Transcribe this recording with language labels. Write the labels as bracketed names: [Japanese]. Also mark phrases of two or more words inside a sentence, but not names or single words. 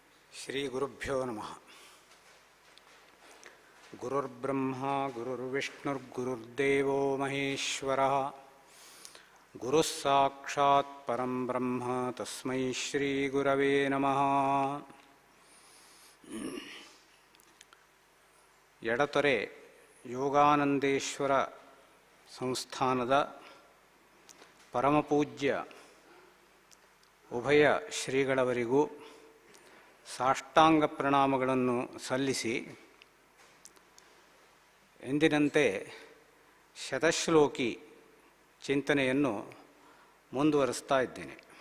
[Sanskrit] ಶ್ರೀ ಗುರುಭ್ಯೋ ನಮಃ. ಗುರುರ್ಬ್ರಹ್ಮ ಗುರುರ್ವಿಷ್ಣುರ್ಗುರುರ್ದೇವೋ ಮಹೇಶ್ವರಃ. ಗುರುಃ ಸಾಕ್ಷಾತ್ ಪರಂ ಬ್ರಹ್ಮ ತಸ್ಮೈ ಶ್ರೀ ಗುರವೇ ನಮಃ. [Kannada] ಎಡತೊರೆ ಯೋಗಾನಂದೇಶ್ವರ ಸಂಸ್ಥಾನದ ಪರಮಪೂಜ್ಯ ಉಭಯ ಶ್ರೀಗಳವರಿಗೂ ಸಾಷ್ಟಾಂಗ ಪ್ರಣಾಮಗಳನ್ನು ಸಲ್ಲಿಸಿ, ಎಂದಿನಂತೆ ಶತಶ್ಲೋಕಿ ಚಿಂತನೆಯನ್ನು ಮುಂದುವರಿಸ್ತಾ ಇದ್ದೇನೆ.